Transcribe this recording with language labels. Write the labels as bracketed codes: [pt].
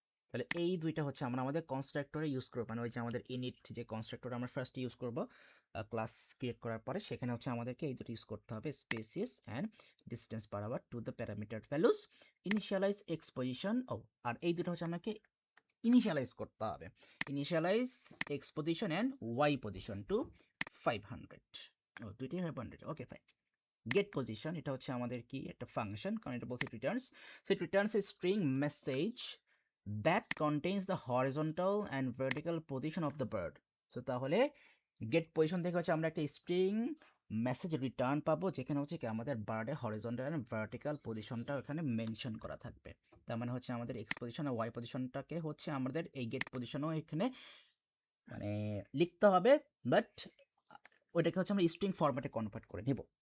[bn] তাহলে এই দুইটা হচ্ছে আমরা আমাদের কনস্ট্রাক্টরে ইউজ করবো, মানে ওই যে আমাদের ইনিট যে কনস্ট্রাক্টর আমরা ফার্স্ট ইউজ করব ক্লাস ক্রিয়েট করার পরে, সেখানে হচ্ছে আমাদেরকে এই দুটো ইউজ করতে হবে, [en] Species and distance per hour to the parameter values, initialize x position. [bn] ও আর এই দুটো হচ্ছে আমাকে ইনিশিয়ালাইজ করতে হবে, [en] Initialize x position and y position to 500। [bn] ও দুইটাই 500, ওকে ফাইন। গেট পজিশন, এটা হচ্ছে আমাদের কি একটা ফাংশন, কারণ এটা বলছে Returns. [en] So it returns a string message that contains the horizontal and vertical position of the bird. [bn] So তাহলে গেট পজিশন থেকে হচ্ছে আমরা একটা স্ট্রিং মেসেজ রিটার্ন পাবো, যেখানে হচ্ছে কি আমাদের বার্ডের হরিজন্টাল এন্ড ভার্টিক্যাল পজিশনটা এখানে মেনশন করা থাকবে। তার মানে হচ্ছে আমাদের এক্স পজিশন আর ওয়াই পজিশনটাকে হচ্ছে আমাদের এই গেট পজিশনও এখানে মানে লিখতে হবে, বাট ওইটাকে হচ্ছে আমরা স্ট্রিং ফরম্যাটে কনভার্ট করে নেব।